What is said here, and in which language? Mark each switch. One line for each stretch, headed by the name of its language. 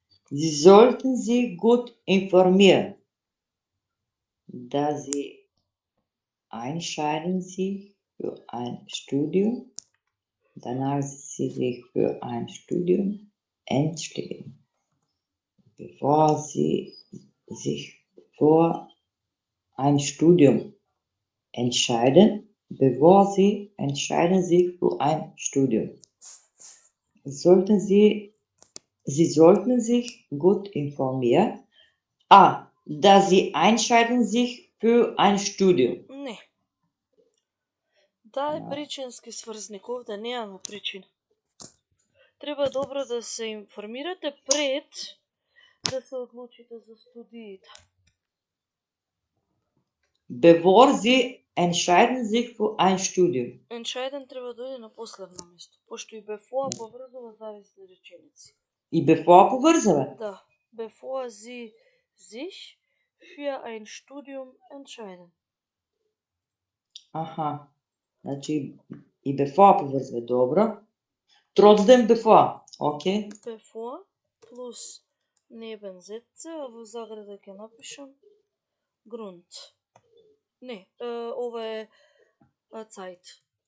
German: Sie sollten sich gut informieren, da Sie entscheiden sich für ein Studium, danach Sie sich für ein Studium entscheiden, bevor Sie sich für ein Studium entscheiden, bevor Sie entscheiden sich für ein Studium. Sie sollten sich gut informieren. Da Sie entscheiden sich für ein Studium.
Macedonian: Не. Да е Да. причински сврзник, овде немаме причина. Треба добро да се информирате пред да се одлучите за студиите.
German: Bevor Sie entscheiden sich für ein Studium.
Macedonian: Entscheiden треба да оди на последно место, пошто и bevor поврзува зависни реченици. И bevor поврзува? Да,
German: bevor Sie sich für ein Studium entscheiden.
Macedonian: Аха. Значи и bevor поврзува, добро.
German: Trotzdem bevor, окей.
Macedonian: Bevor плюс Nebensätze, а во заграда ќе напишам Grund. Не, ова е Zeit.